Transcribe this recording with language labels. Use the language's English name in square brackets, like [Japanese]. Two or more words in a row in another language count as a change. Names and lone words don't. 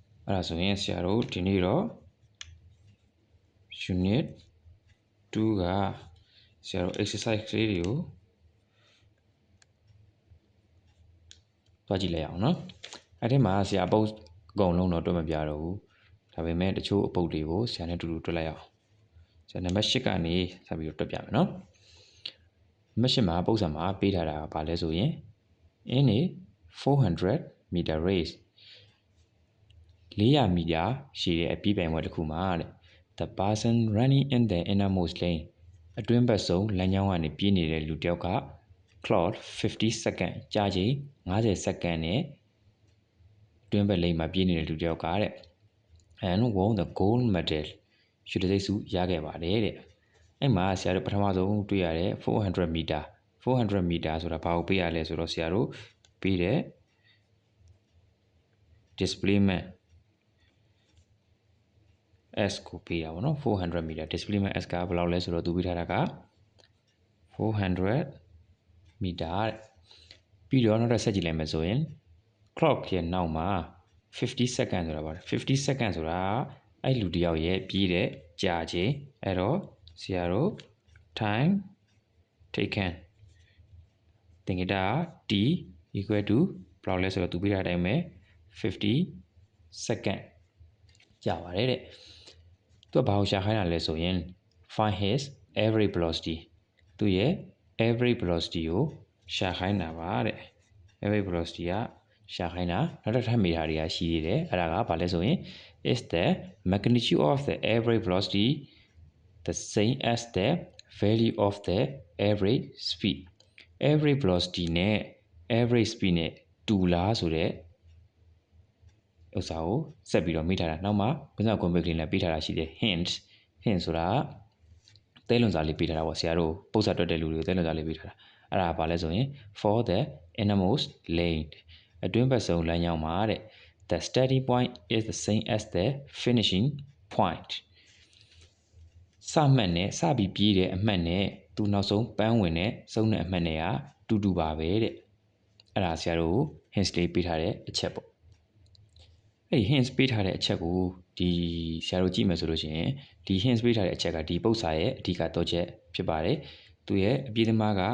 [Burmese] အဲ့ဒါဆိုရင်ဆရာတို့ဒီနေ့တော့ unit 2ကဆရာတို့ exercise လေးတွေကိုတွားကြည့်လိုက်အောင်နော်အဲ့ဒီမှာဆရာအပုတ်အကုန်လုံးတော့တွက်မပြတော့ဘူးဒါပေမဲ့တချို့အပုတ်တွေကိုဆရာနဲ့တူတူတွက်လိုက်အောင်ဆရာနံပါတ်8ကနေဆက်ပြီးတော့တွက်ပြမယ်နော်နံပါတ်8မှာပုံစံမှာပေးထားတာကဘာလဲဆိုရင် [English] in a 400 meter race [Burmese] 400 မီတာရှည်တဲ့အပြေးပြိုင်ပွဲတစ်ခုမှာတဲ့ [English] the person running in the innermost lane [Burmese] အတွင်းဘက်ဆုံးလမ်းကြောင်းကနေပြေးနေတဲ့လူတစ်ယောက်က [English] clock 50 second [Burmese] ကြာချိန်50စက္ကန့်နဲ့အတွင်းဘက်လိမ့်မှာပြေးနေတဲ့လူတစ်ယောက်ကတဲ့ [English] and won the gold medal [Burmese] ရွှေတံဆိပ်ဆုရခဲ့ပါတယ်တဲ့အဲ့မှာဆရာတို့ပထမဆုံးတွေ့ရတဲ့400 meter ဆိုတာဘာကိုပေးရလဲဆိုတော့ဆရာတို့ပေးတဲ့ [English] displacement s [Burmese] ကိုပေးတာပေါ့နော် [English] 400 meter displacement s [Burmese] ကဘယ်လောက်လဲဆိုတော့သူပေးထားတာက400 meter ပြီးတော့ နောက်ထပ်ဆက်ကြည့်လိုက်မယ်ဆိုရင် clock ရဲ့နောက်မှာ50 second ဆိုတာပါတယ်50 second ဆိုတာအဲ့လူတစ်ယောက်ရဲ့ပြေးတဲ့ကြာချိန်အဲ့တော့ဆရာတို့ [English] time taken [Burmese] သင်္ကေတ [English] t equal to [Burmese] ဘယ်လောက်လဲဆိုတော့သူပေးထားတဲ့အတိုင်းပဲ50 second ကြာပါတယ်တဲ့သူကဘာကိုရှာခိုင်းတာလဲဆိုရင် [English] find his average velocity [Burmese] သူရဲ့ [English] average velocity [Burmese] ကို ရှာခိုင်းတာပါတဲ့ [English] average velocity [Burmese] ကရှာခိုင်းတာနောက်တစ်ထပ်မိတာတွေကရှိသေးတယ်အဲ့ဒါကဘာလဲဆိုရင် [English] is the magnitude of the average velocity the same as the value of the average speed average velocity [Burmese] နဲ့ [English] average speed [Burmese] နဲ့တူလားဆိုတဲ့ဥစ္စာကိုဆက်ပြီးတော့မိထားတာနောက်မှာဘယ်တော့ကွန်ပျူတာနဲ့ပေးထားတာရှိတယ် hint ဆိုတာသဲလွန်စာလေးပေးထားတာပေါ့ဆရာတို့ပုံစံတွက်တဲ့လူတွေကိုသဲလွန်စာလေးပေးထားတာအဲ့ဒါဘာလဲဆိုရင် [English] for the innermost lane [Burmese] အတွင်းဘက်ဆုံးလမ်းကြောင်းမှာတဲ့ [English] the starting point is the same as the finishing point [Burmese] စမှတ်နဲ့စပြီးပြေးတဲ့အ မှတ်နဲ့သူနောက်ဆုံးပန်းဝင်တဲ့ဆုံးတဲ့အမှတ်နဲ့ကတူတူပါပဲတဲ့အဲ့ဒါဆရာတို့ hint လေးပေးထားတဲ့အချက်ပေါ့အဲ့ဒီ hint ပေးထားတဲ့အချက် ကိုဒီဆရာတို့ကြည့်မယ်ဆိုလို့ရှိရင်ဒီ hint ပေးထားတဲ့အချက်ကဒီပု္ပ္ပစာရဲ့အဓိကတော့ချက်ဖြစ်ပါတယ်သူရဲ့အပြေးသမားက